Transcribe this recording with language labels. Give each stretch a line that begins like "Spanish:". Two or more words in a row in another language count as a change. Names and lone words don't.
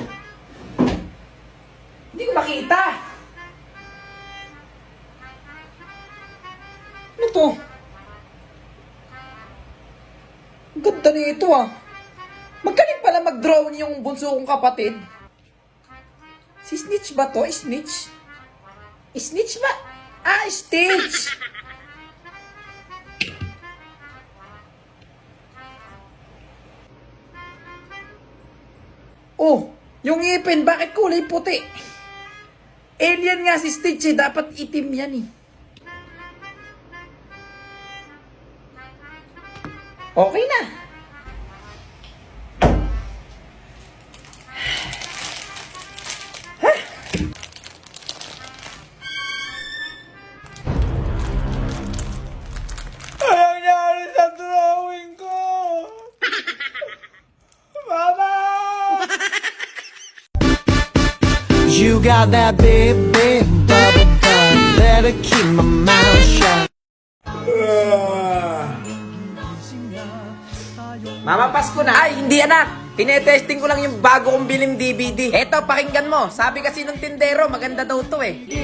Filipino: Hindi ko makita. Ano to? Ang ganda nito ah. Magaling pala mag-drawing yung bunso kong kapatid. Si Snitch ba to? Snitch? Snitch ba? Ah, Stitch! Oh, yung ngipin, bakit kulay puti? Alien nga si Stitch eh, dapat itim yan eh. Okay na. Anong nangyari sa drawing ko? Mama!
English: You got that big, big bubble gum. Better keep my mouth shut.
Filipino: Mama, Pasko na. Ay, hindi anak. Tinetesting ko lang yung bago kong biling DVD. Eto, pakinggan mo. Sabi kasi ng tindero, maganda daw to eh.